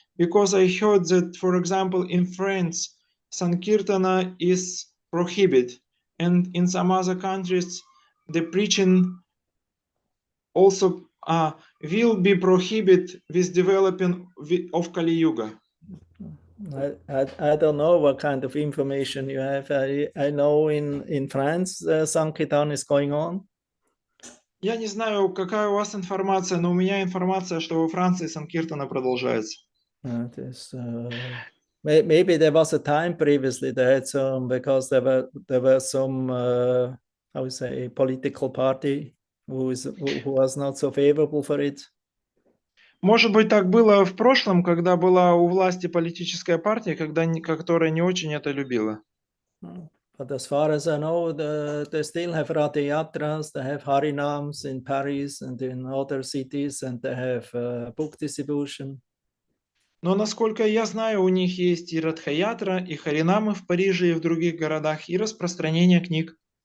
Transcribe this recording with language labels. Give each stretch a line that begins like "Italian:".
English: Because I heard that, for example, in France, Sankirtana is prohibited, and in some other countries, the preaching also will be prohibited with developing of Kali Yuga. I don't know what kind of information you have. I know in France Sankirtan is going on.
Russian: Я не знаю, какая у вас информация, но у меня информация, что во Франции Санкиртана продолжается.
English: Maybe there was a time previously they had some, because there were some how we say, political party who was not so favorable for it.
Russian: Может быть, так было в прошлом, когда была у власти политическая партия, которая не очень это любила.
English: But as far as I know, they still have Rathayatras, they have Harinams in Paris and in other cities, and they have book distribution.
Russian: Но, насколько я знаю, у них есть и Радха-ятра, и Харинамы в Париже и в других городах, и распространение книг.